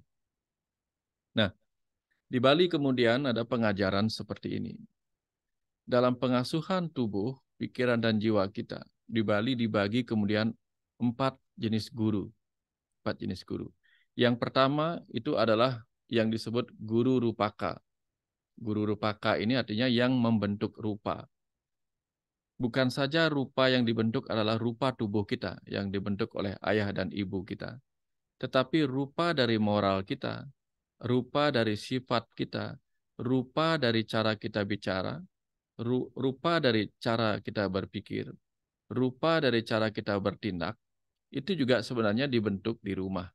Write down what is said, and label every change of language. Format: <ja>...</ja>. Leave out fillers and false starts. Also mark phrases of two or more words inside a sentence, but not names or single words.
<id>Nah, di Bali kemudian ada pengajaran seperti ini. Dalam pengasuhan tubuh, pikiran, dan jiwa kita, di Bali dibagi kemudian 4 jenis guru. 4 jenis guru. Yang pertama itu adalah yang disebut guru rupaka. Guru rupaka ini artinya yang membentuk rupa. Bukan saja rupa yang dibentuk adalah rupa tubuh kita yang dibentuk oleh ayah dan ibu kita, tetapi rupa dari moral kita, rupa dari sifat kita, rupa dari cara kita bicara, rupa dari cara kita berpikir, rupa dari cara kita bertindak, itu juga sebenarnya dibentuk di rumah.</id>